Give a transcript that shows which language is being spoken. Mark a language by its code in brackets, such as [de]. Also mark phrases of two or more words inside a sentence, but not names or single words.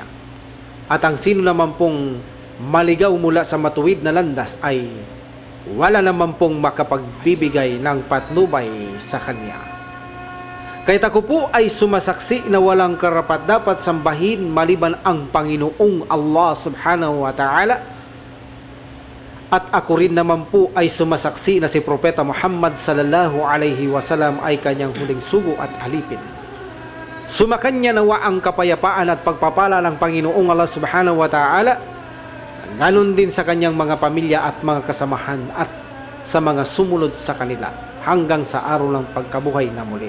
[tl] At ang sino naman pong maligaw mula sa matuwid na landas ay wala naman pong makapagbibigay ng patnubay sa Kanya. Kahit ako po ay sumasaksi na walang karapat-dapat sambahin maliban ang Panginoong [ar] الله سبحانه وتعالى, [tl] at ako rin naman po ay sumasaksi na si Propeta Muhammad [ar] صلى الله عليه وسلم [tl] ay kanyang huling sugo at alipin. Sumakanya nawa ang kapayapaan at pagpapala ng Panginoong [ar] الله سبحانه وتعالى, [tl] ganon din sa kanyang mga pamilya at mga kasamahan at sa mga sumunod sa kanila hanggang sa araw ng pagkabuhay na muli.